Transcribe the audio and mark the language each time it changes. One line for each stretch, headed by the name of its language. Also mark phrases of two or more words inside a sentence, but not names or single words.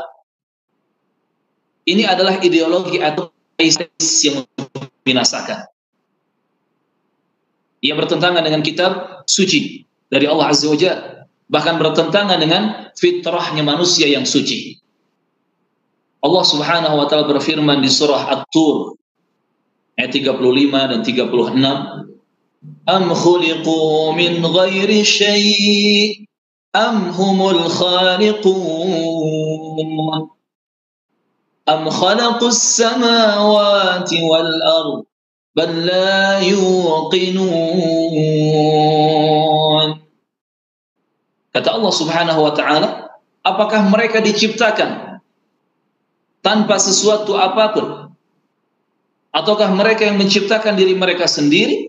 Indonesian: Ini adalah ideologi atau yang membinasakan, yang bertentangan dengan kitab suci dari Allah
Arabic: عز وجل,
Indonesian: bahkan bertentangan dengan fitrahnya manusia yang suci. Allah
Arabic: سبحانه وتعالى
Indonesian: berfirman di surah At-Tur ayat 35 dan 36,
Arabic: أم خلقوا من غير شيء أم هم الخالقون أم خلقوا السماوات والأرض بل لا يوقنون.
Indonesian: Kata Allah
Arabic: سبحانه وتعالى,
Indonesian: apakah mereka diciptakan tanpa sesuatu apapun? Ataukah mereka yang menciptakan diri mereka sendiri?